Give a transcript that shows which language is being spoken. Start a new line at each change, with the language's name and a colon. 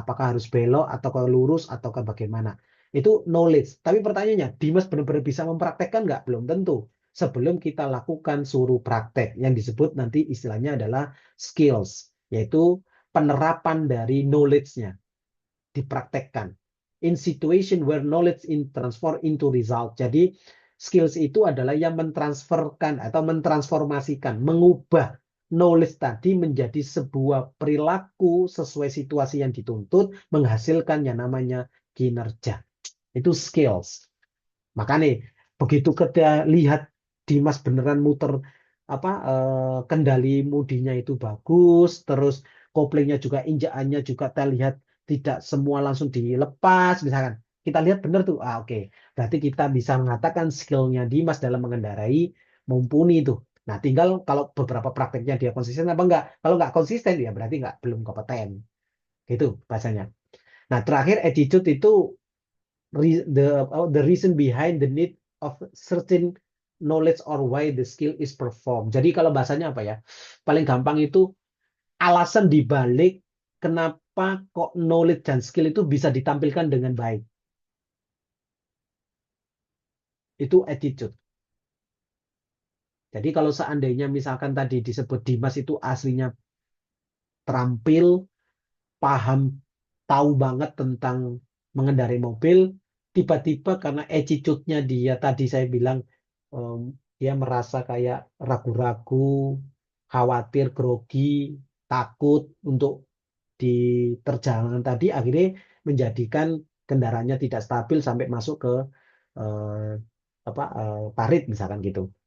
Indonesian: Apakah harus belok atau ke lurus atau ke bagaimana? Itu knowledge. Tapi pertanyaannya, Dimas benar-benar bisa mempraktekkan nggak? Belum tentu sebelum kita lakukan suruh praktek yang disebut nanti istilahnya adalah skills, yaitu penerapan dari knowledge-nya dipraktekkan.
English: In situation where knowledge in transfer into result.
Indonesian: Jadi skills itu adalah yang mentransferkan atau mentransformasikan, mengubah knowledge tadi menjadi sebuah perilaku sesuai situasi yang dituntut, menghasilkan yang namanya kinerja. Itu skills. Maka nih, begitu kita lihat Dimas beneran muter apa kendali mudinya itu bagus, terus koplingnya juga injakannya juga kita lihat tidak semua langsung dilepas, misalkan kita lihat bener tuh, oke. Berarti kita bisa mengatakan skillnya Dimas dalam mengendarai mumpuni itu. Nah, tinggal kalau beberapa prakteknya dia konsisten apa enggak. Kalau enggak konsisten ya berarti enggak belum kompeten. Gitu bahasanya. Nah, terakhir attitude itu
English: the reason behind the need of certain knowledge or why the skill is performed.
Indonesian: Jadi kalau bahasanya apa ya? Paling gampang itu alasan dibalik kenapa kok knowledge dan skill itu bisa ditampilkan dengan baik. Itu attitude. Jadi kalau seandainya misalkan tadi disebut Dimas itu aslinya terampil, paham, tahu banget tentang mengendarai mobil, tiba-tiba karena attitude-nya dia tadi saya bilang em, dia merasa kayak ragu-ragu, khawatir, grogi, takut untuk di perjalanan tadi akhirnya menjadikan kendaraannya tidak stabil sampai masuk ke eh, parit misalkan gitu.